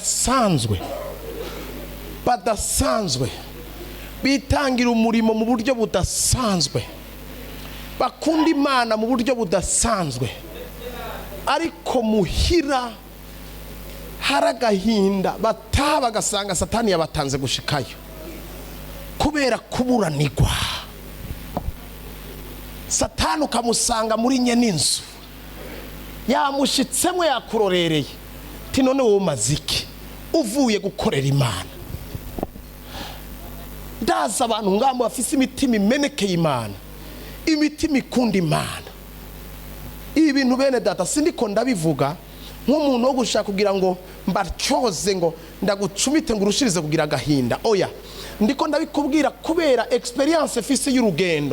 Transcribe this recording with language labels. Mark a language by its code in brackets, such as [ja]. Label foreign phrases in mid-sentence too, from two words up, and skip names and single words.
[rn] badasanzwe bitangira umurimo mu buryo budasanzwe, bakunda Imana mu buryo budasanzwe, ariko muhira haragahinda bataha bagasanga Satani yabatanze gushikayo kubera kuburanirwa. Satani ukamusanga muri nyeninzu yamushitsemo yakurorereye, ti none wowe maziki uvuye gukorera Imana. Ndaza abantu ngambo bafise imitima imenekeye Imana, imitima ikunda Imana. Ibi bintu bene data sindiko ndabivuga nk'umuntu wo gushaka kugira ngo mbarcoze ngo ndagucumite ngo urushirize kugira agahinda. Oya, ndiko ndabikubwira kubera experience efise y'urugendo.